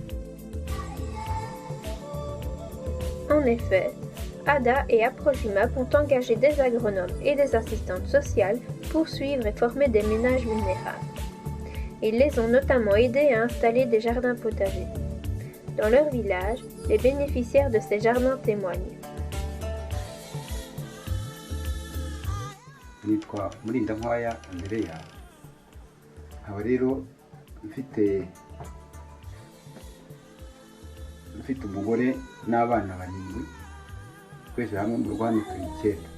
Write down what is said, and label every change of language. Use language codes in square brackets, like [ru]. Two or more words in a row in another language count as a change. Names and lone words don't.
[fr] En effet, ADA et Aprojumap ont engagé des agronomes et des assistantes sociales pour suivre et former des ménages vulnérables. Ils les ont notamment aidés à installer des jardins potagers. Dans leur village, les bénéficiaires de ces jardins témoignent. [rw] Nitwa Mulindankwaya Andrea, nkaba rero mfite umugore n'abana barindwi, twese hamwe mu Rwanda turi 9.